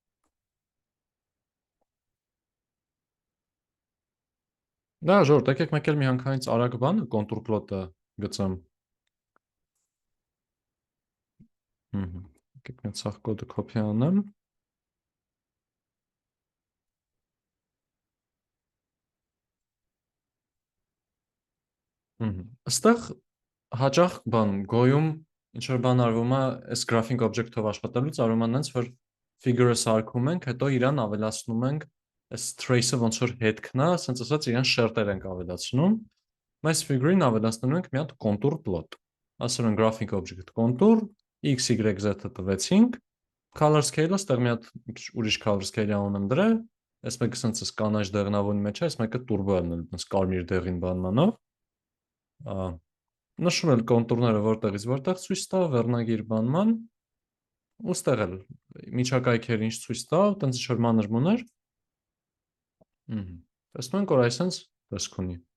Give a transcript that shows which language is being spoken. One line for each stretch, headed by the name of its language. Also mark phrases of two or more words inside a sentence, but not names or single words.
Armenian: Դա ժողովուրդ, եկեք մեկ էլ միանգամից արագ բանը կոնտուր պլոտը գծեմ։ Եկեք մի ցախ կոդը կոպի անեմ։ Այստեղ հաճախ բան գոյում ինչ որ բան արվում է այս
English: graphing object-
Armenian: ով աշխատելուց արվում է այնց որ figure-ը սարքում ենք, հետո իրան ավելացնում ենք այս trace-ը ոնց որ հետքն է, ասենց ասած իրան շերտեր ենք ավելացնում։ Այս figure-ին ավելացնում ենք մի հատ
English: contour plot։
Armenian: Ասում են
English: graphing object contour x, y,
Armenian: z-ը տվեցինք,
English: color scale-
Armenian: ը ստեղ մի հատ ուրիշ
English: color scale-
Armenian: ի անուն եմ դրել, այս մեկը սենց էս կանաչ դեղնավուն մեջ է, այս մեկը turbo է դնել, այս կարմիր դեղին բանմանով։ Նշում էլ կոնտուրները որտեղից որտեղ ցույց տա, վերնագիր բանման, ու ստեղ էլ միջակայքեր ինչ ցույց տա, տենց ինչ-որ մանր մուներ։ Տեսնում ենք, որ այսենց տեսք ունի։